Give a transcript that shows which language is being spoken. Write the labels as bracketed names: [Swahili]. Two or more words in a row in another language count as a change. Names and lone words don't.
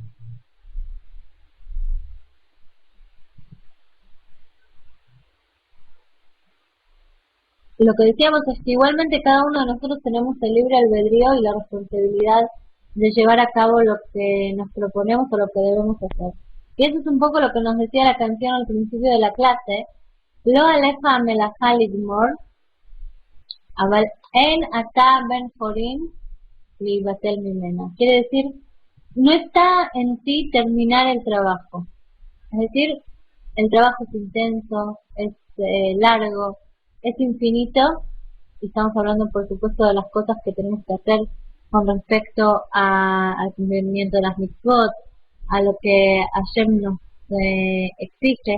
[Spanish] Lo que decíamos es que igualmente cada uno de nosotros tenemos el libre albedrío y la responsabilidad de llevar a cabo lo que nos proponemos o lo que debemos hacer. Y eso es un poco lo que nos decía la canción al principio de la clase. [Hebrew] לא עליך המלאכה לגמור, אבל אין אתה בן חורין להיבטל ממנה. [Spanish] Quiere decir, no está en ti terminar el trabajo. Es decir, el trabajo es intenso, es largo, es infinito, y estamos hablando por supuesto de las cosas que tenemos que hacer con respecto al cumplimiento de las mitzvot, a lo que Hashem nos exige.